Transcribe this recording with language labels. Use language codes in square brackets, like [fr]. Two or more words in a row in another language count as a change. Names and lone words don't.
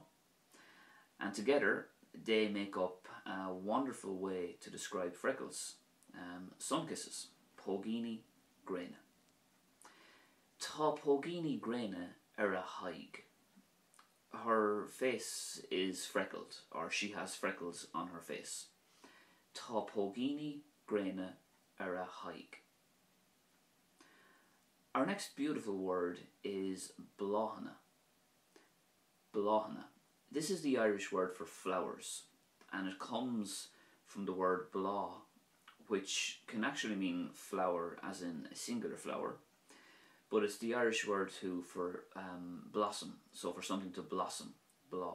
[en] And together they make up a wonderful way to describe freckles, sun kisses, [ga] Pógíní Gréine. Tá Pógíní Gréine ar a haig. [en] Her face is freckled, or she has freckles on her face. [ga] Tá Pógíní Gréine ar a haig. [en] Our next beautiful word is Bláthana. Bláthana. This is the Irish word for flowers, and it comes from the word blá, which can actually mean flower as in a singular flower, but it's the Irish word too for blossom, so for something to blossom, blá.